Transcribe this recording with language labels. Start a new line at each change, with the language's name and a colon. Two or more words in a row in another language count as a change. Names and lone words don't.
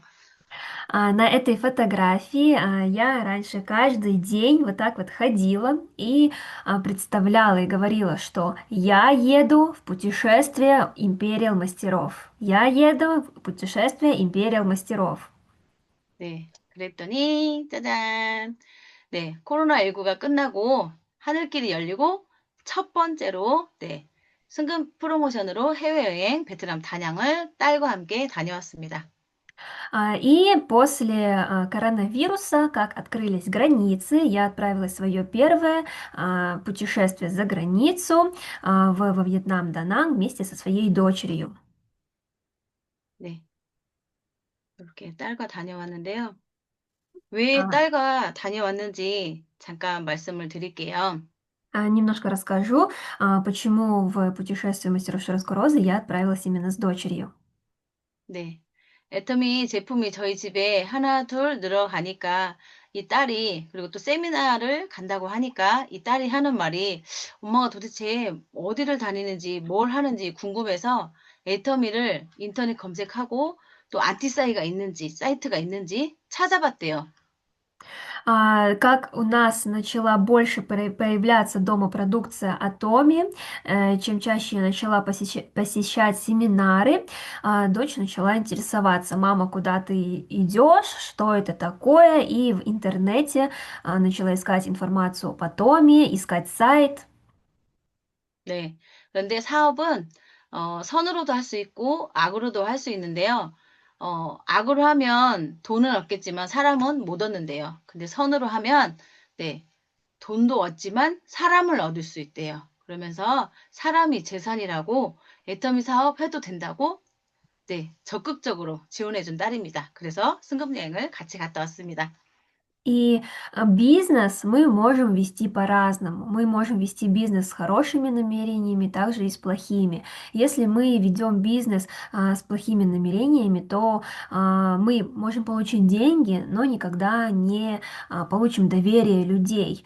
Russian: На этой фотографии я раньше каждый день вот так вот ходила и представляла и говорила, что я еду в путешествие Империал Мастеров. Я еду в путешествие Империал Мастеров.
Korean: 네. 그랬더니, 짜잔. 네. 코로나19가 끝나고 하늘길이 열리고 첫 번째로, 네. 승급 프로모션으로 해외여행 베트남 단양을 딸과 함께 다녀왔습니다.
Russian: И после коронавируса, как открылись границы, я отправилась в свое первое путешествие за границу во Вьетнам, Дананг вместе со своей дочерью.
Korean: 네. 이렇게 딸과 다녀왔는데요. 왜 А, 딸과 다녀왔는지 잠깐 말씀을 드릴게요.
Russian: Немножко расскажу, почему в путешествие мастеров Широскурозы я отправилась именно с дочерью.
Korean: 네. 애터미 제품이 저희 집에 하나, 둘 늘어가니까 이 딸이, 그리고 또 세미나를 간다고 하니까 이 딸이 하는 말이 엄마가 도대체 어디를 다니는지 뭘 하는지 궁금해서 애터미를 인터넷 검색하고 또 안티사이가 있는지, 사이트가 있는지 찾아봤대요.
Russian: Как у нас начала больше появляться дома продукция Атоми, чем чаще я начала посещать семинары, дочь начала интересоваться: мама, куда ты идешь, что это такое, и в интернете начала искать информацию об Атоме, искать сайт.
Korean: 네. 그런데 사업은 선으로도 할 수 있고 악으로도 할 수 있는데요. 악으로 하면 돈은 얻겠지만 사람은 못 얻는데요. 근데 선으로 하면 네, 돈도 얻지만 사람을 얻을 수 있대요. 그러면서 사람이 재산이라고 애터미 사업 해도 된다고 네, 적극적으로 지원해준 딸입니다. 그래서 승급여행을 같이 갔다 왔습니다.
Russian: И бизнес мы можем вести по-разному. Мы можем вести бизнес с хорошими намерениями, также и с плохими. Если мы ведем бизнес с плохими намерениями, то мы можем получить деньги, но никогда не получим доверие людей.